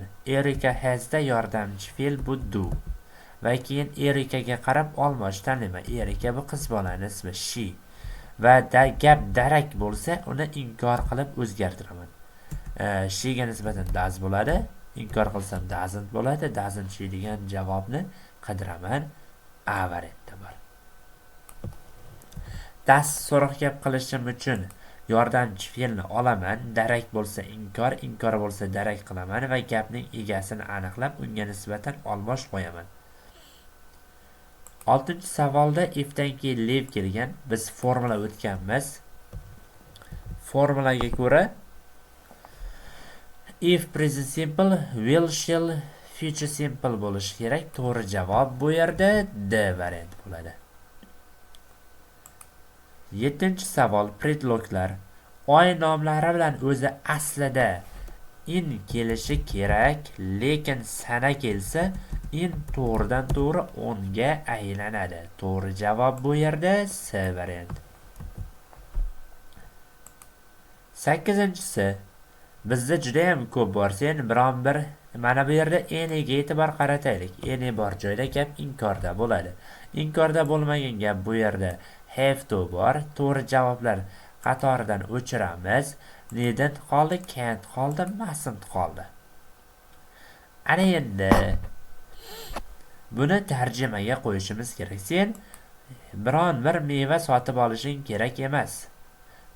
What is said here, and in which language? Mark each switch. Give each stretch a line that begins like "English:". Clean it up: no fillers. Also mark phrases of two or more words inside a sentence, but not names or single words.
Uzbek: Erika hasda yordamchi fe'l bu do. Va keyin Erikaga qarab olmosh tanlayman. Erika bu qiz bolaning ismi, she. Va gap darak bo'lsa, uni inkor qilib o'zgartiraman. She ga nisbatan does bo'ladi. Inkor qilsam doesn't bo'ladi.
English: Doesn't she
Uzbek: degan javobni qidiraman. A variantda bor. Tasdiq so'roq gap qilishim uchun yordamchi fe'lni olaman. Darak bo'lsa inkor, inkor bo'lsa darak qilaman va gapning egasini aniqlab, unga nisbatan olmosh qo'yaman. 6-savolda ifdan keyin leave kelgan. Biz formula o'tganmiz. Formulaga ko'ra
English: if present simple, will, shall, future simple
Uzbek: bo'lishi kerak. To'g'ri javob bu yerda D variant bo'ladi. 7-savol predloglar. Oy nomlari bilan o'zi aslida in kelishi kerak, lekin sana kelsa in to'g'ridan to'g'ri 10 ga aylanadi. To'g'ri javob bu yerda C variant. 8-si. Bizda juda ham ko'p bor. Sen biron bir mana bu yerda eniga e'tibor qarataylik. Eni bor joyda gap inkorda bo'ladi. Inkorda bo'lmagan gap bu yerda
English: have to
Uzbek: bor. To'g'ri javoblar qatoridan o'chiramiz. Needn't qoldi, can't qoldi, mustn't qoldi. Ana endi buni tarjimaga qo'yishimiz kerak. Sen biron bir meva sotib olishing kerak emas.